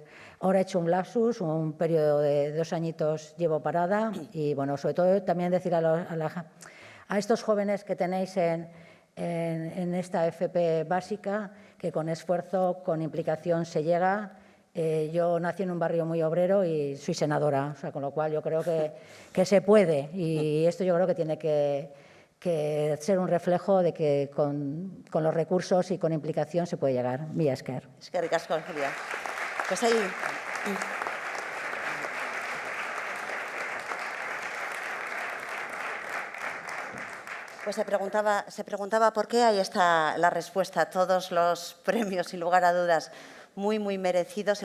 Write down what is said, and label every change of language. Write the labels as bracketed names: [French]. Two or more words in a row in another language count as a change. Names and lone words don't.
[Spanish] Ahora he hecho un lapsus, un periodo de 2 añitos llevo parada y, bueno, sobre todo también decir a estos jóvenes que tenéis en esta FP básica que con esfuerzo, con implicación se llega. Yo nací en un barrio muy obrero y soy senadora, o sea, con lo cual yo creo que se puede y esto yo creo que tiene que ser un reflejo de que con los recursos y con implicación se puede llegar. [Basque] Mila esker. Eskerrik asko, [Spanish] Julia. Pues ahí... Pues se preguntaba por qué, ahí está la respuesta. Todos los premios, sin lugar a dudas, muy, muy merecidos.